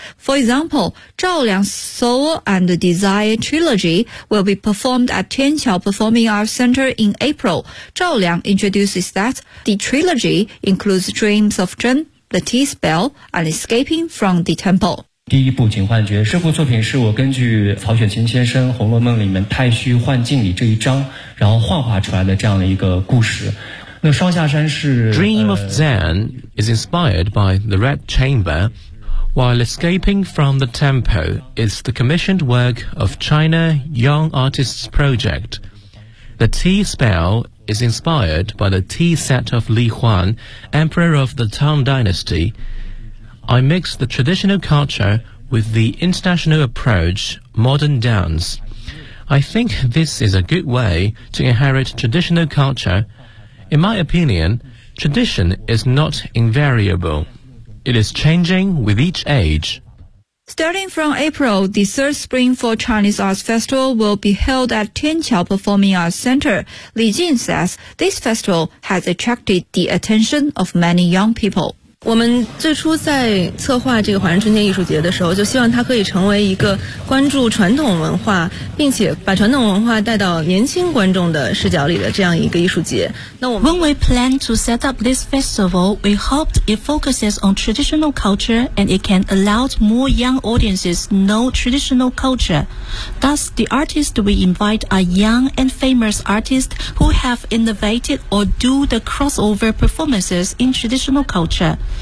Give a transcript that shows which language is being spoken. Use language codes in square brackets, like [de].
[en] For example, Zhao Liang's Soul and the Desire Trilogy will be performed at Tianqiao Performing Arts Center in April. Zhao Liang introduces that the trilogy includes Dreams of Zhen,The Tea Spell and Escaping from the Temple. [zh] 第一部《警幻诀》这部作品是我根据曹雪芹先生《红楼梦》里面太虚幻境里这一章，然后幻化出来的这样的一个故事。那双下山是 [en] Dream of Zen is inspired by the Red Chamber, While Escaping from the Tempo is the commissioned work of China Young Artists Project. The Tea Spell is inspired by the tea set of Li Huan, Emperor of the Tang Dynasty. I mix the traditional culture with the international approach, modern dance. I think this is a good way to inherit traditional culture. In my opinion, tradition is not invariable. It is changing with each age. Starting from April, the third Spring Folk Chinese Arts Festival will be held at Tianqiao Performing Arts Center. Li Jin says this festival has attracted the attention of many young people. [zh] 我们最初在策划这个华人春天艺术节的时候，就希望它可以成为一个关注传统文化，并且把传统文化带到年轻观众的视角里的这样一个艺术节。那我们 [en] When we plan to set up this festival, we hoped it focuses on traditional culture and it can allow more young audiences know traditional culture. Thus, the artists we invite are young and famous artists who have innovated or do the crossover performances in traditional culture.